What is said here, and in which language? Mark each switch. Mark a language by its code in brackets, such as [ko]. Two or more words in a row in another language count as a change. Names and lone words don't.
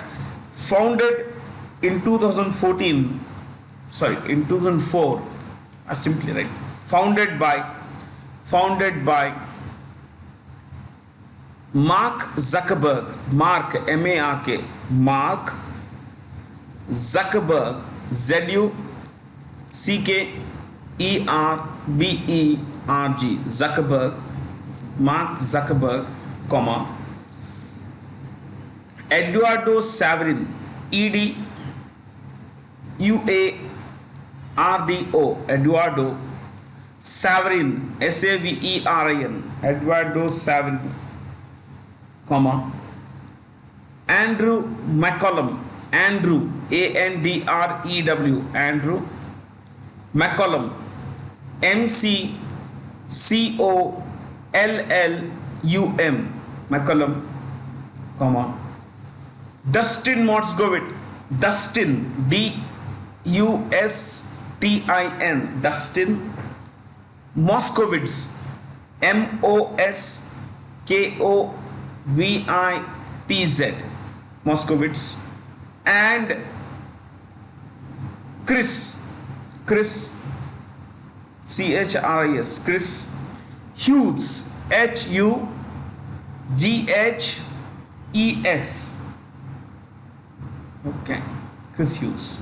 [en] Founded in 2014, in 2004, simply write, founded by Mark Zuckerberg, M-A-R-K, Mark Zuckerberg, Z-U-C-K-E-R-B-E-R-G, Zuckerberg, Mark Zuckerberg, comma, Eduardo Saverin, E-D-U-A-R-D-O, Eduardo Saverin, S-A-V-E-R-I-N, Eduardo Saverin, comma, Andrew McCollum, Andrew, A-N-D-R-E-W, Andrew McCollum, M-C-C-O-L-L-U-M, McCollum, comma, Dustin Moskowitz, Dustin, D-U-S-T-I-N, Dustin Moskowitz, M-O-S-K-O-V-I-T-Z, Moskowitz, and Chris, C-H-R-I-S, Chris Hughes, H-U-G-H-E-S, okay, Chris Hughes.